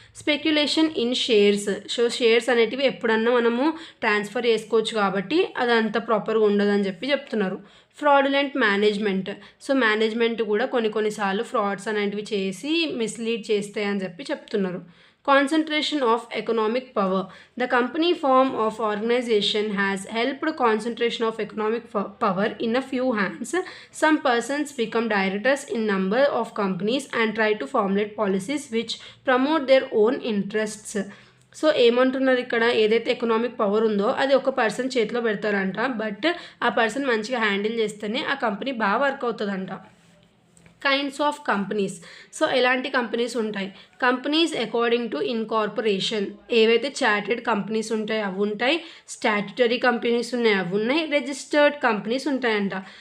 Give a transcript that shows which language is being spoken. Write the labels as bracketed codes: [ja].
[te] Speculation in shares, so shares అనేటివి ఎప్పుడన్నా మనము ట్రాన్స్ఫర్ చేసుకోవచ్చు కాబట్టి అదంతా ప్రాపర్గా ఉండదని చెప్తున్నారు. ఫ్రాడులెంట్ మేనేజ్మెంట్, సో మేనేజ్మెంట్ కూడా కొన్నిసార్లు ఫ్రాడ్స్ అనేటివి చేసి మిస్లీడ్ చేస్తాయి అని చెప్తున్నారు. [en] Concentration of economic power, the company form of organization has helped concentration of economic power in a few hands. Some persons become directors in number of companies and try to formulate policies which promote their own interests. [te] So ఏమంటున్నారు ఇక్కడ, ఏదైతే economic power ఉందో అది ఒక person చేతిలో పెడతారంట, but ఆ person మంచిగా హ్యాండిల్ చేస్తేనే ఆ కంపెనీ బాగా వర్క్ అవుతుందంట. కైండ్స్ ఆఫ్ కంపెనీస్, సో ఎలాంటి కంపెనీస్ ఉంటాయి? కంపెనీస్ అకార్డింగ్ టు ఇన్కార్పొరేషన్, ఏవైతే చార్టెడ్ కంపెనీస్ ఉంటాయి అవి ఉంటాయి, స్టాట్యుటరీ కంపెనీస్ ఉన్నాయి అవి ఉన్నాయి, రిజిస్టర్డ్ కంపెనీస్ ఉంటాయంట.